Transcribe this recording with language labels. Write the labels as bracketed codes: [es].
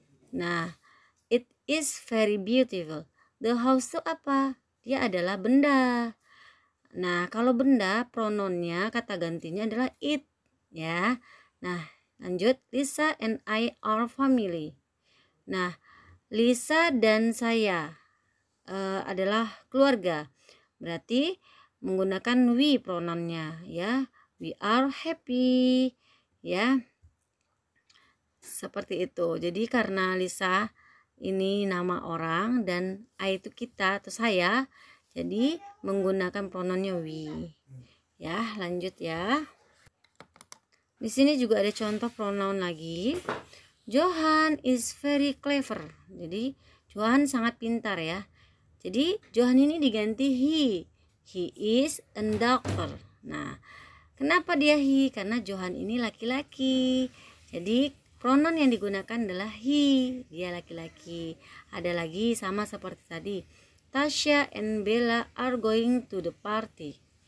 [en] Nah, it is very beautiful. [id] The house itu apa? Dia adalah benda. Nah, kalau benda, pronounnya kata gantinya adalah it, ya. Nah, lanjut. [en] Lisa and I are family. [id] Nah, Lisa dan saya adalah keluarga. Berarti menggunakan we pronounnya, ya. [en] We are happy, ya. [id] Seperti itu. Jadi karena Lisa ini nama orang dan I itu kita atau saya, jadi menggunakan pronounnya we. Ya, lanjut ya. Di sini juga ada contoh pronoun lagi. [en] Johan is very clever. [id] Jadi Johan sangat pintar ya. Jadi Johan ini diganti he. [en] He is a doctor. [id] Nah, kenapa dia he? Karena Johan ini laki-laki. Jadi pronoun yang digunakan adalah he, dia laki-laki. Ada lagi sama seperti tadi. [en] Tasya and Bella are going to the party.